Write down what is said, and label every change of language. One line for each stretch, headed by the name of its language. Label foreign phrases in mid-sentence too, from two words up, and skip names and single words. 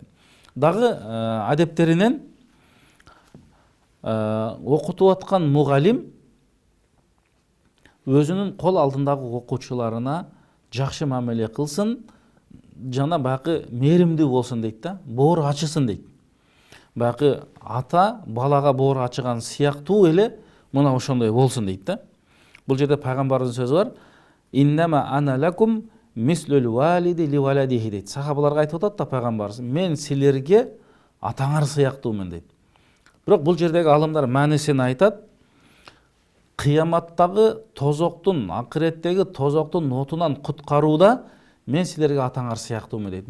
Kyrgyz: Дагы адептеринен окутуп аткан мугалим өзүнүн кол алдындагы окуучуларына жакшы мамиле кылсын, жана баягы мээримдүү болсун дейт да, боору ачысын дейт. Баягы ата балага боору ачыган сыяктуу эле мына ошондой болсун дейт да. Бул жерде пайгамбарыбыздын сөзү бар.
Arabic: إنما أنا لكم مثل الوالد لولده дейт.
Kyrgyz: Сахабаларга айтып атат да пайгамбарыбыз, мен силерге атаңар сыяктуумун дейт. Бирок бул жердеги алымдар маанисин айтат. Кыяматтагы тозоктун, акыреттеги тозоктун отунан куткарууда мен силерге атаңар сыяктуумун дейт.